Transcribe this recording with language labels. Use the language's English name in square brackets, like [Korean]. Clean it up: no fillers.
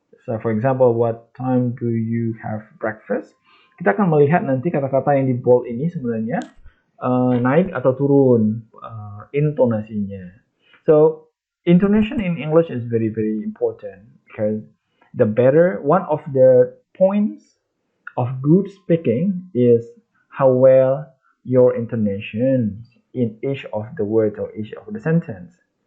[English] So for example, what time do you have breakfast? [Indonesian] Kita akan melihat nanti kata-kata yang di bold ini sebenarnya naik atau turun intonasinya. [English] So intonation in English is very important because the better, one of the points of good speaking is how well your intonation in each of the words or each of the sentence.